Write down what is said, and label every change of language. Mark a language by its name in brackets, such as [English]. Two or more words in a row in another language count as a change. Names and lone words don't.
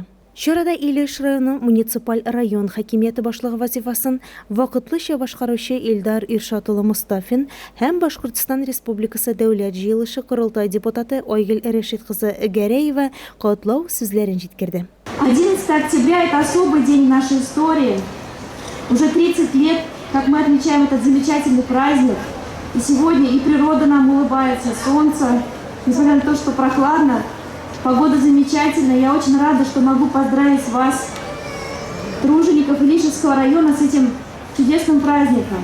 [Tatar] Чарада Илеш районы муниципаль район хакимияте башлыгы вазифасын вакытлыча башкаручы Илдар Иршат улы Мустафин һәм Башкортстан Республикасы дәүләт җыелышы корылтай депутаты Айгөл Рәшит кызы Гәрәева котлау сүзләрен җиткерде. [Russian] 11 октября – это особый день нашей истории. Уже 30 лет, как мы отмечаем этот замечательный праздник. И сегодня и природа нам улыбается, солнце, несмотря на то, что прохладно. Погода замечательная. Я очень рада, что могу поздравить вас, тружеников Илишевского района, с этим чудесным праздником.